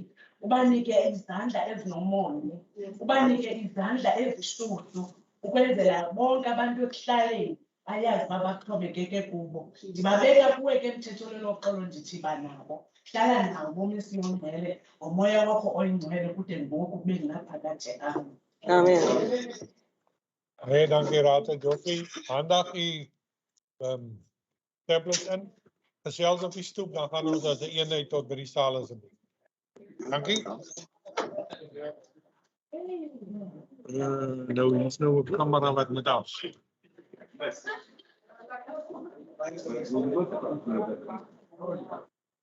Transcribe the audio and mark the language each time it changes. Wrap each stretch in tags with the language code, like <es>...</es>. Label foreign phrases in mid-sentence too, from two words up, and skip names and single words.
<xh>Ubanike izandla ezinomonde. Ubanike izandla ezishushu ukwenzela bonke abantu ekuhlaleni ayazi uba baxhomekeke kubo. Ndibabeka kuwe ke mthethelelo oxolo ndithi banabo. Hlala nabo misiyongcwele ngomoya wakho oyingcwele kude ngoku kube ngaphakathi am. Amen.</xh> <af>Hey, dankie Raadslid Joffrey. Handig tablets in. Gesels op die stoep, dan gaan ons as 'n eenheid tot by die saal asseblief. Dankie. Nou hier's nou 'n kamera wat moet af.</af> <en>We'll go to</en>